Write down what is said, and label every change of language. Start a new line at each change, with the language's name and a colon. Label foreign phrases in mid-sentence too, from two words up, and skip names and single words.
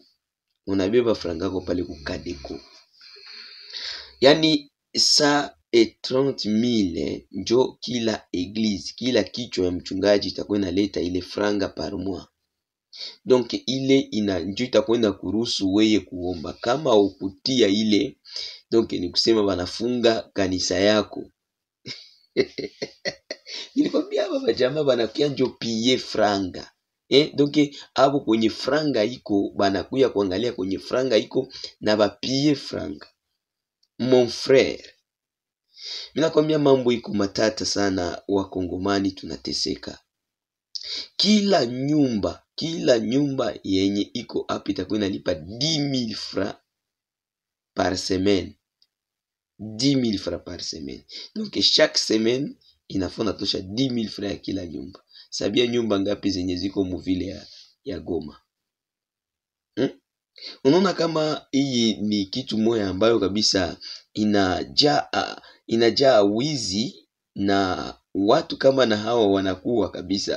Swahili: Unabeba franga yako pale Cadeco. Yani 130,000 njo kila eglise, kila kichwa ya mchungaji itakuwa inaleta ile franga
French: par mois.
Swahili: Donc ile njo itakwenda kuruhusu weye kuomba. Kama ukutia ile, donc ni kusema wanafunga kanisa yako. Nilikwambia baba jamaa banakuya njo pie franga. Donc abo kwenye franga iko banakuya kuangalia kwenye franga iko na bapie franga.
French: Mon frère,
Swahili: minakwambia mambo iko matata sana, wakongomani tunateseka. Kila nyumba yenye iko hapa itakuwa inalipa 10,000
French: francs par semaine. 10,000 francs par semaine. Donc chaque semaine
Swahili: inafona tosha
French: 10,000 francs
Swahili: ya kila nyumba. Sabia nyumba ngapi zenye ziko muvile ya Goma? Unaona kama hii ni kitu moja ambayo kabisa inajaa wizi, na watu kama na hawa wanakuwa kabisa.